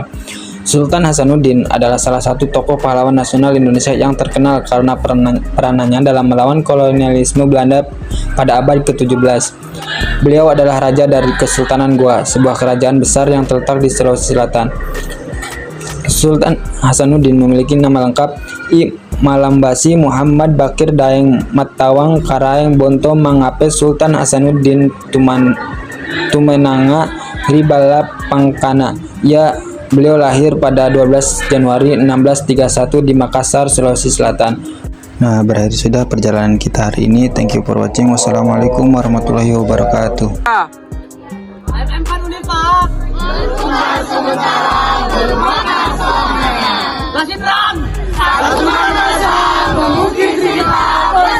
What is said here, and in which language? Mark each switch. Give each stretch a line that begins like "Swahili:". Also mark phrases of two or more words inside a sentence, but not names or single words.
Indonesian: Sultan Hasanuddin adalah salah satu tokoh pahlawan nasional Indonesia yang terkenal karena peranannya dalam melawan kolonialisme Belanda pada abad ke-17. Beliau adalah raja dari Kesultanan Goa, sebuah kerajaan besar yang terletak di Sulawesi Selatan. Sultan Hasanuddin memiliki nama lengkap I Malambasi Muhammad Bakir Daeng Matawang Karaeng Bonto Mangape Sultan Hasanuddin Tumenanga Ribala Pangkana. Beliau lahir pada 12 Januari 1631 di Makassar, Sulawesi Selatan. Nah, berakhir sudah perjalanan kita hari ini.
English: Thank you for watching.
Arabic: والسلام عليكم ورحمة الله وبركاته.
Indonesian: M4 Unifak. Sementara bermakna selamanya. Masih terang. Satu masa mengukir cerita.